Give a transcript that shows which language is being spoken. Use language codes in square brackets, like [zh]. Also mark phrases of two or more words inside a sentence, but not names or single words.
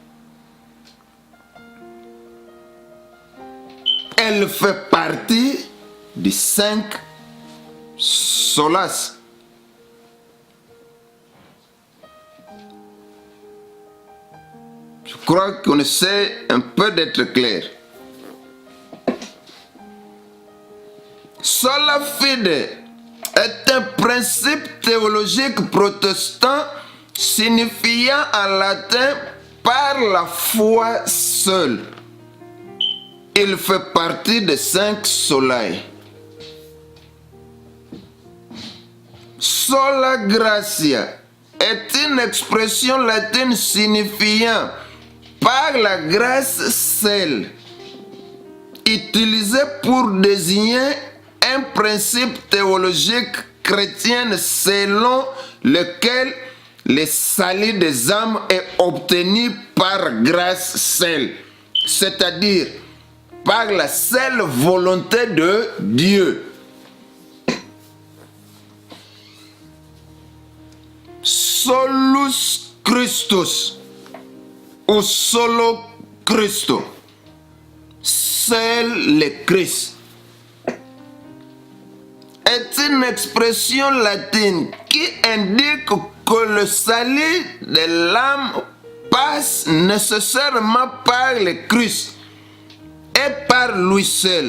[fr] Elle fait partie des 5 solas. Je crois qu'on essaie un peu d'être clair. [la] Sola fide [fr] est un principe théologique protestant signifiant en latin par la foi seule. Il fait partie des 5 soleils. [la] Sola gratia [fr] est une expression latine signifiant par la grâce seule, utilisée pour désigner un principe théologique chrétien selon lequel le salut des âmes est obtenu par grâce seule, c'est-à-dire par la seule volonté de Dieu. [la] Solus Christus ou solo Christo, [fr] seul le Christ, est une expression latine qui indique que le salut de l'âme passe nécessairement par le Christ et par lui seul.